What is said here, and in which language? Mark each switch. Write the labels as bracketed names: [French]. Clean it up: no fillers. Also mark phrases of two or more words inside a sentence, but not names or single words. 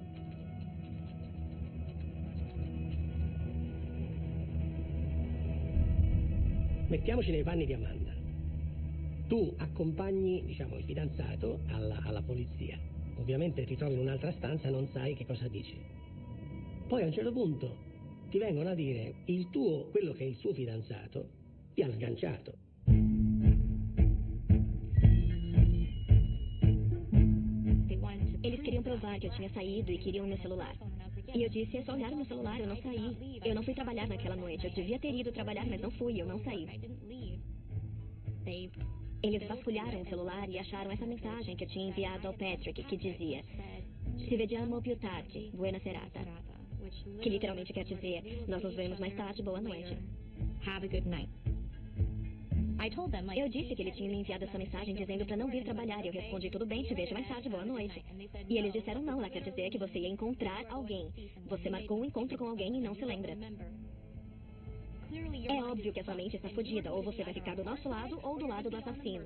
[Italian] Mettiamoci nei panni di Amanda. Tu accompagni, diciamo, il fidanzato alla polizia. Ovviamente ti trovi in un'altra stanza, non sai che cosa dice. Poi a un certo punto ti vengono a dire quello che è il suo fidanzato ti ha sganciato. [Portuguese] Eles queriam provar que eu tinha saído e queriam meu celular. E eu disse: é só olhar meu celular, eu não saí. Eu não fui trabalhar naquela noite. Eu devia ter ido trabalhar, mas não fui, eu não saí. Eles vasculharam o celular e acharam essa mensagem que eu tinha enviado ao Patrick, que dizia: [Italian] "Ci vediamo più tardi, buona serata", [Portuguese] que literalmente quer dizer: nós nos vemos mais tarde, boa noite. [English] Have a good night. [Portuguese] Eu disse que ele tinha me enviado essa mensagem dizendo para não vir trabalhar e eu respondi: tudo bem, te vejo mais tarde, boa noite. E eles disseram: não, ela quer dizer que você ia encontrar alguém. Você marcou um encontro com alguém e não se lembra. É óbvio que a sua mente está fodida, ou você vai ficar do nosso lado ou do lado do assassino.